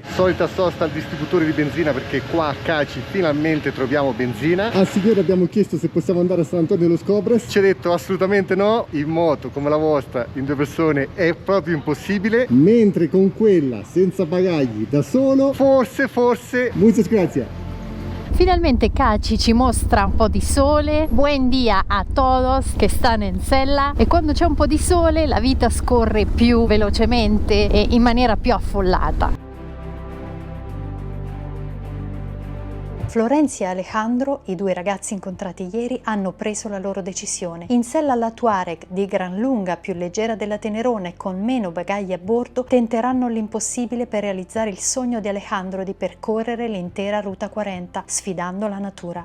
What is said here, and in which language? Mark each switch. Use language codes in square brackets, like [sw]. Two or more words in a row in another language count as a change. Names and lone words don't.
[it] Solita sosta al distributore di benzina, perché qua a Caci finalmente troviamo benzina. Al signore abbiamo chiesto se possiamo andare a San Antonio de los Cobres, ci ha detto assolutamente no, in moto come la vostra in 2 persone è proprio impossibile, mentre con quella senza bagagli da solo forse. [es] Muchas gracias. [it] Finalmente Caci ci mostra un po' di sole. [es] Buen día a todos [it] che stanno in sella. E quando c'è un po' di sole la vita scorre più velocemente e in maniera più affollata. Florencia e Alejandro, i 2 ragazzi incontrati ieri, hanno preso la loro decisione. In sella alla Touareg, di gran lunga più leggera della Tenerona e con meno bagagli a bordo, tenteranno l'impossibile per realizzare il sogno di Alejandro di percorrere l'intera Ruta 40, sfidando la natura.